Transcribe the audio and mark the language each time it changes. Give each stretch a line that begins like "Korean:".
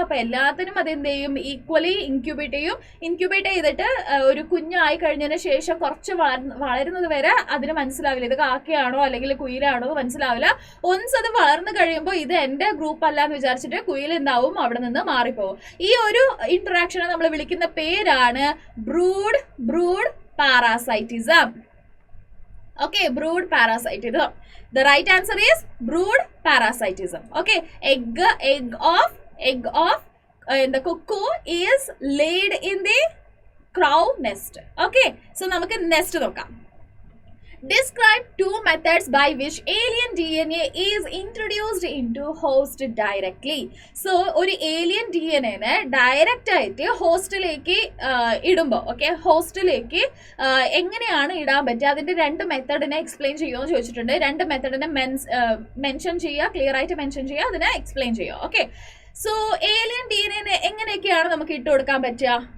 Malayalam: അപ്പൊ എല്ലാത്തിനും അത് എന്ത് ചെയ്യും, ഈക്വലി ഇൻക്യുബേറ്റ് ചെയ്തിട്ട് ഒരു കുഞ്ഞായി കഴിഞ്ഞതിന് ശേഷം കുറച്ച് വളരുന്നത് വരെ അതിന് മനസ്സിലാവില്ല ഇത് കാക്കയാണോ അല്ലെങ്കിൽ കുയിലാണോ മനസ്സിലാവില്ല. ഒൻസ് അത് വളർന്നു കഴിയുമ്പോൾ ഇത് എന്റെ ഗ്രൂപ്പ് അല്ല എന്ന് വിചാരിച്ചിട്ട് കുയിൽ എന്താവും, അവിടെ നിന്ന് മാറിപ്പോവും. ഈ ഒരു ഇന്ററാക്ഷനെ നമ്മൾ വിളിക്കുന്ന പേരാണ് brood പാരാസൈറ്റിസം.
English: Okay, brood parasitism. The right answer is brood parasitism. Okay, egg of the cuckoo is laid in the crow nest.
Malayalam: Okay, so നമുക്ക് നെസ്റ്റ് നോക്കാം.
English: Describe two methods by which alien DNA is introduced into host directly.
Malayalam: So ഒരു alien DNA നെ direct ആയിട്ട് ഹോസ്റ്റിലേക്ക് ഇടുമ്പോൾ, okay, ഹോസ്റ്റിലേക്ക് എങ്ങനെയാണ് ഇടാൻ പറ്റുക, അതിന്റെ രണ്ട് മെത്തഡിനെ എക്സ്പ്ലെയിൻ ചെയ്യുമെന്ന് ചോദിച്ചിട്ടുണ്ട്. രണ്ട് മെത്തഡിനെ മെൻഷൻ ചെയ്യുക, ക്ലിയർ ആയിട്ട് മെൻഷൻ ചെയ്യുക, അതിനെ എക്സ്പ്ലെയിൻ ചെയ്യുക. ഓക്കെ, സോ ഏലിയൻ DNA എങ്ങനെയൊക്കെയാണ് നമുക്ക് ഇട്ട് കൊടുക്കാൻ പറ്റുക?